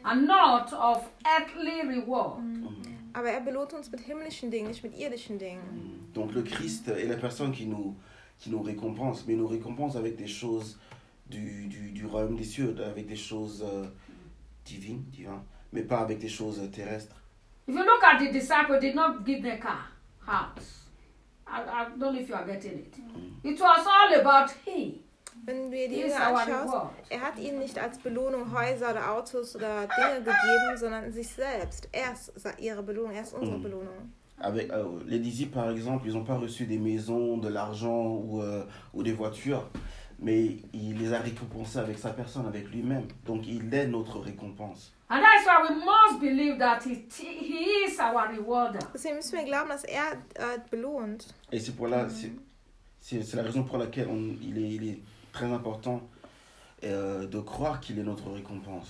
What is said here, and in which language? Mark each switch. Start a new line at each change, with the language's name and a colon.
English: And not of earthly reward. Mm. Mm.
German: Aber er belohnt uns mit himmlischen Dingen, nicht mit irdischen Dingen. Mm.
French: Donc le Christ est la personne qui nous récompense, mais nous récompense avec des choses du royaume des cieux, avec des choses divines, mais pas avec des choses terrestres.
English: If you look at the disciples, they did not give their car, house. I don't know if you are getting it. Mm. It was all about him.
German: Wenn du dir die Dinge anschaust, er hat ihnen nicht als Belohnung Häuser oder Autos oder Dinge gegeben, sondern sich selbst. Er ist ihre Belohnung, er ist unsere Belohnung.
French: Avec, les disciples, par exemple, ils n'ont pas reçu des maisons, de l'argent ou des voitures, mais il les a récompensés avec sa personne, avec lui-même. Donc il est notre récompense.
English: And that's why we must believe that he is our rewarder.
German: Deswegen müssen wir glauben, dass er belohnt.
French: Et c'est pour c'est la raison pour laquelle il est très important de croire qu'il est notre récompense.